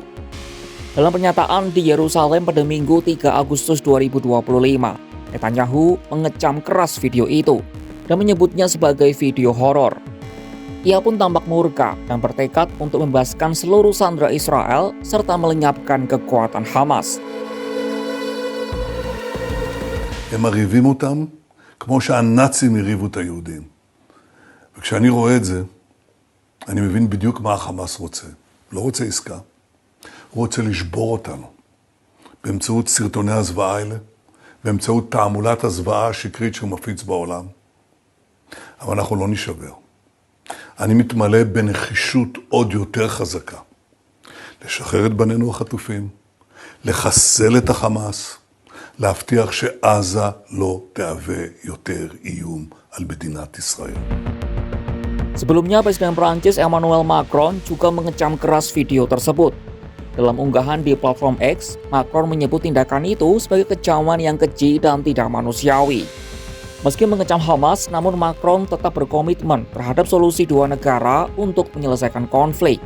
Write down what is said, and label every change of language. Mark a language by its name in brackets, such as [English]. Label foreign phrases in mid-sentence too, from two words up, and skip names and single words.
[Indonesian] Dalam pernyataan di Yerusalem pada Minggu 3 Agustus 2025, Netanyahu mengecam keras video itu dan menyebutnya sebagai video horor. Ia pun tampak murka dan bertekad untuk membebaskan seluruh sandera Israel serta melenyapkan kekuatan Hamas. [Hebrew] הם מריבים אותם כמו שהנאצים הריבו את היהודים. וכשאני רואה את זה, אני מבין בדיוק מה החמאס רוצה. לא רוצה עסקה, הוא רוצה לשבור אותנו. באמצעות סרטוני הזוועה האלה, באמצעות תעמולת הזוועה השקרית שהוא מפיץ בעולם. אבל אנחנו לא נשבר. אני מתמלא בנחישות עוד יותר חזקה. לשחרר את בנינו החטופים, לחסל את החמאס, להבטיח שעזה לא תהווה יותר איום על מדינת ישראל. [Indonesian] Sebelumnya, Presiden Prancis Emmanuel Macron juga mengecam keras video tersebut. Dalam unggahan di platform X, Macron menyebut tindakan itu sebagai kecaman yang keji dan tidak manusiawi. Meski mengecam Hamas, namun Macron tetap berkomitmen terhadap solusi 2 negara untuk menyelesaikan konflik.